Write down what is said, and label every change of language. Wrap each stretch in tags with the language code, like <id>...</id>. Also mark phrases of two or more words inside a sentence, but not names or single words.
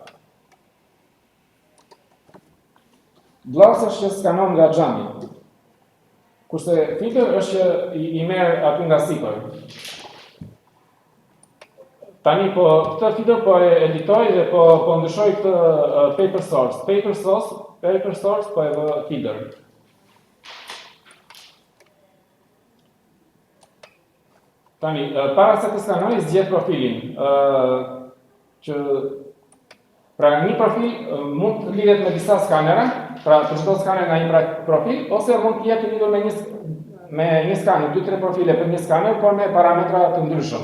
<sq>Glass është që skanon nga xhami. Kurse feeder është që I merr aty nga sipër. Tani po këtë feeder po e editoj dhe po ndryshoj këtë</sq> <en>paper source. Paper source</en> <sq>po e vë feeder. Tani para se të skanoj zgjedh profilin. Pra një profil mund të lidhet me disa skanera, pra për çdo skaner nga një profil, ose mund të jetë lidhur me një skaner, 2-3 profile për një skaner, por me parametra të ndryshëm.</sq>